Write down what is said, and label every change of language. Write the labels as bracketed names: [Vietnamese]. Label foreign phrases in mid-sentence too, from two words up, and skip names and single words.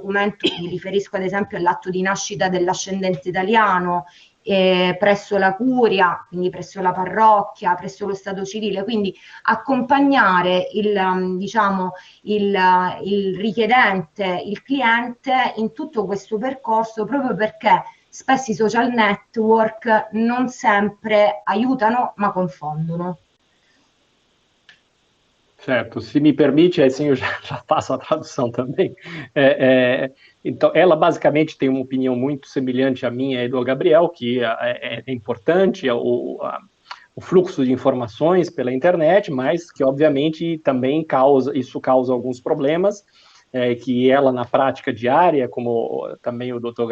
[Italian] documento, mi riferisco ad esempio all'atto di nascita dell'ascendente italiano, presso la curia, quindi presso la parrocchia, presso lo stato civile, quindi accompagnare diciamo, il richiedente, il cliente in tutto questo percorso, proprio perché spesso i social network non sempre aiutano ma confondono. [Portuguese] Certo, se me permite, assim eu já faço a tradução também. Então, ela basicamente tem uma opinião muito semelhante à minha e do Gabriel, que é importante o fluxo de informações pela internet, mas que obviamente também causa alguns problemas, que ela na prática diária, como também o Dr.